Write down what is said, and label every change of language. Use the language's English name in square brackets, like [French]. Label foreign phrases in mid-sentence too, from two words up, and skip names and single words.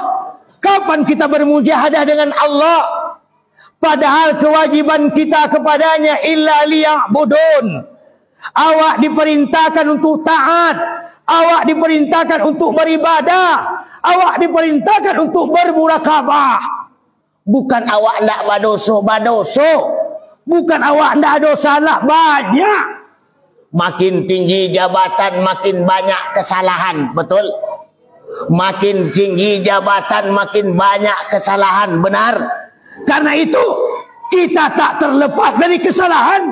[Indonesian] Kapan kita bermujahadah dengan Allah? Padahal kewajiban kita kepadanya [Arabic] إلا ليعبدون. [Indonesian] Awak diperintahkan untuk taat. Awak diperintahkan untuk beribadah. Awak diperintahkan untuk bermurakabah. [Minangkabau] Bukan awak ndak badoso. Bukan awak ndak ada salah banyak. [Indonesian] Makin tinggi jabatan makin banyak kesalahan, betul? Makin tinggi jabatan makin banyak kesalahan, benar? Karena itu kita tak terlepas dari kesalahan.